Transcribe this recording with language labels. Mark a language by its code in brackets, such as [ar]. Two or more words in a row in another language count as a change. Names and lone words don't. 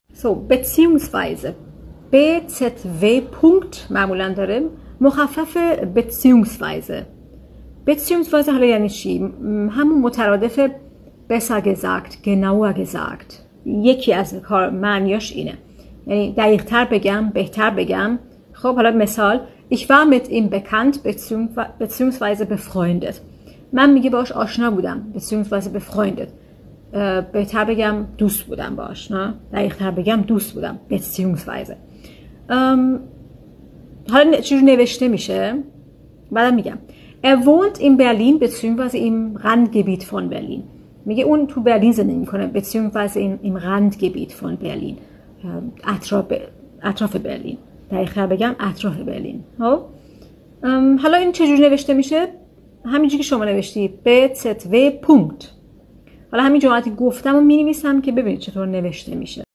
[de] beziehungsweise BZW Punkt [fa] معمولا داره مخفف beziehungsweise حالا یعنی چی؟ همون مترادف [de] besser gesagt genauer gesagt [fa] یکی از کار معنیاش اینه، یعنی دقیق تر بگم، بهتر بگم. خب حالا مثال [de] ich war mit ihm bekannt beziehungsweise befreundet. [fa] من میگه باش آشنا بودم [de] beziehungsweise befreundet. [fa] بهتر بگم دوست بودم باش، نه دقیق تر بگم دوست بودم beziehungsweise. حالا چجور نوشته میشه؟ بعدم میگم [de] er wohnt in Berlin beziehungsweise im Randgebiet von Berlin. [fa] میگه اون تو برلین زندگی میکنه [de] beziehungsweise im Randgebiet von Berlin. [fa] اطراف برلین. دقیق‌تر بگم اطراف برلین. حالا این چجوری نوشته میشه؟ همینجوری که شما نوشتی BZW پونکت. حالا همین جملاتی گفتم و مینویسم که ببینید چطور نوشته میشه.